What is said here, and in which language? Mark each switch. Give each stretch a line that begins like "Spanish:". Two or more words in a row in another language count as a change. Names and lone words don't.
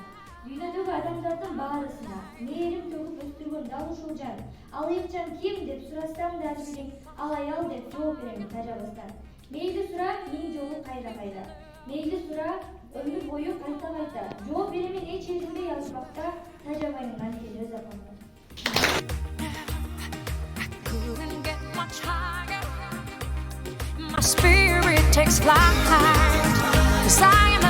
Kyrgyz: Дүйнөдөгү адамдардын баарысына мээрим төгүп өстүргөн дал ушул жан. Ал ыйыкчан ким деп сурасам дагы бирин, ал аял деп жооп беремин тажабастан. Мейли сура миң жолу кайра. Мейли сура өмүр бою кайта. Жооп беремин эч эринбей алышбакта, тажабайм анткени өз апамды.
English: Couldn't get much higher. My spirit takes flight. 'Cause I